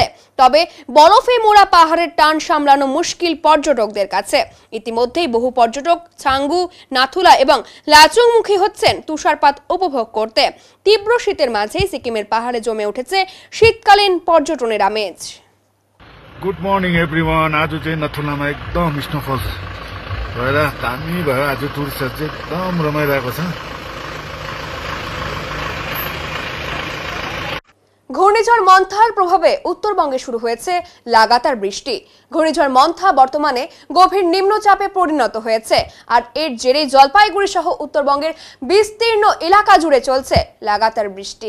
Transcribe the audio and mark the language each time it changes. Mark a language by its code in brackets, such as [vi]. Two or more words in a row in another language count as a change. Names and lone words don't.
[bn] তবে বরফে মোড়া পাহাড়ের টান সামলানো মুশকিল পর্যটকদের কাছে। ইতিমধ্যেই বহু পর্যটক ছাঙ্গু, নাথুলা এবং লাচুংমুখী হচ্ছেন তুষারপাত উপভোগ করতে। তীব্র শীতের মাঝেই সিকিমের পাহাড়ে জমে উঠেছে শীতকালীন পর্যটনের আমেজ। [en] Good morning everyone. [ne] आज चाहिँ नथुलामा एकदम स्नोफल भएर दामी भयो। आज टुरिस्टहरू चाहिँ एकदम रमाइरहेको छ। [bn] ঘূর্ণিঝড় মন্থার প্রভাবে উত্তরবঙ্গে শুরু হয়েছে লাগাতার বৃষ্টি। ঘূর্ণিঝড় মন্থা বর্তমানে গভীর নিম্নচাপে পরিণত হয়েছে, আর এর জেরে জলপাইগুড়ি সহ উত্তরবঙ্গের বিস্তীর্ণ এলাকা জুড়ে চলছে লাগাতার বৃষ্টি।